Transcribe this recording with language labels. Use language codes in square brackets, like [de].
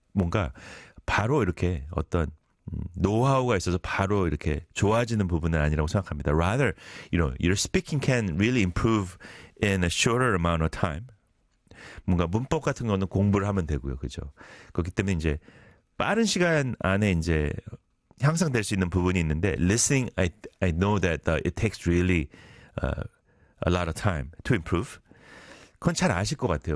[ko] 뭔가 바로 이렇게 어떤 노하우가 있어서 바로 이렇게 좋아지는 부분은 아니라고 생각합니다. [en] Rather, you know, your speaking can really improve in a shorter amount of time. [ko] 뭔가 문법 같은 거는 공부를 하면 되고요, 그렇죠? 그렇기 때문에 이제 빠른 시간 안에 이제 향상될 수 있는 부분이 있는데, [en] listening, I know that it takes really a lot of time to improve. [ko] 그건 잘 아실 것 같아요.